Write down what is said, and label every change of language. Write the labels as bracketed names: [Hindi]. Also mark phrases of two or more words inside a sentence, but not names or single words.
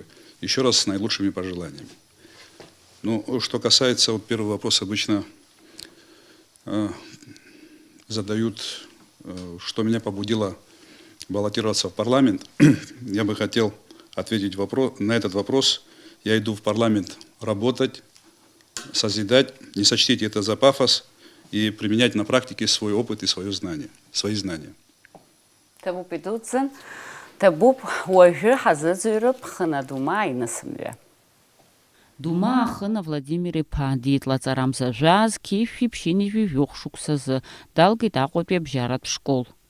[Russian] Еще раз с наилучшими пожеланиями. Ну, что касается вот первого вопроса, обычно задают, что меня побудило баллотироваться в парламент. Я бы хотел ответить на этот вопрос. Я иду в парламент работать, созидать. Не сочтите это за пафос и применять на практике свой опыт и свои знания. [Abkhazian] Табуп идуцын, табуп уажәы ҳазыӡырҩып Хына Дума аинысымҩа. Дума Хына Владимир-иԥа диетлаҵарамза жәа зқьышәи ԥшьынҩажәи жәохә шықәсазы далгеит Аҟәатәи абжьаратә школ.